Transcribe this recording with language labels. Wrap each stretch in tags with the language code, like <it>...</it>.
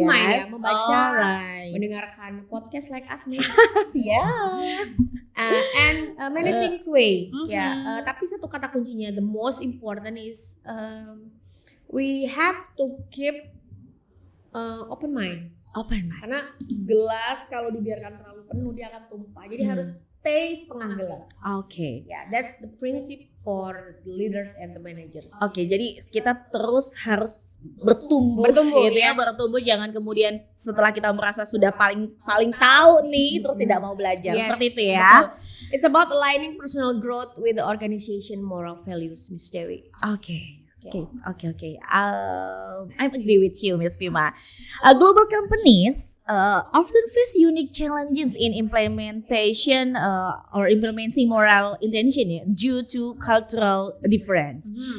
<id>ya, membaca,</id> <en>Alright.</en> <id>mendengarkan podcast</id> <en>like us</en> <id>nih.</id> <en>Yeah. And many things way.</en> <id>Ya, tapi satu kata kuncinya,</id> <en>the most important is we have to keep open mind. Open mind.</en> <id>Karena gelas kalau dibiarkan terlalu penuh dia akan tumpah. Jadi harus stay setengah gelas.</id> <en>Okay. Yeah, that's the principle for the leaders and the managers.</en> <id>Oke, jadi kita terus harus bertumbuh gitu ya, bertumbuh, jangan kemudian setelah kita merasa sudah paling tahu nih terus tidak mau belajar. Seperti itu ya. Betul.</id> <en>It's about aligning personal growth with the organization moral values, Miss Dewi. Okay. I agree with you, Ms. Pima. Global companies often face unique challenges in implementation or implementing moral intention due to cultural difference.</en>